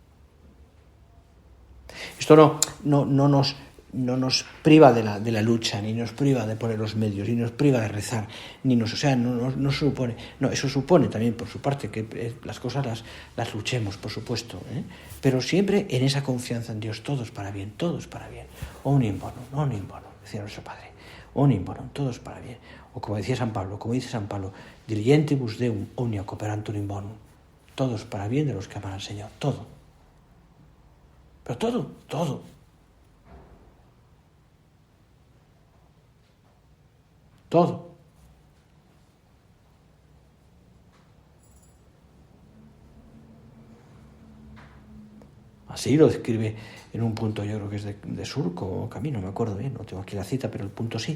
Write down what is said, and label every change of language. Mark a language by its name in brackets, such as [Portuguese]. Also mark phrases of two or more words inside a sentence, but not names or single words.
[Spanish] Esto no nos priva de la lucha, ni nos priva de poner los medios, ni nos priva de rezar, no supone, eso supone también por su parte que las cosas las luchemos, por supuesto, pero siempre en esa confianza en Dios, todos para bien, [Latin] omnium bonum, [Spanish] decía nuestro Padre, [Latin] omnium bonum, [Spanish] todos para bien, o como dice San Pablo, [Latin] diligentibus Deum omnia cooperantur in bonum, [Spanish] todos para bien de los que aman al Señor, todo, pero todo. Todo. Así lo escribe en un punto, yo creo que es de Surco o Camino, no me acuerdo bien, no tengo aquí la cita, pero el punto sí.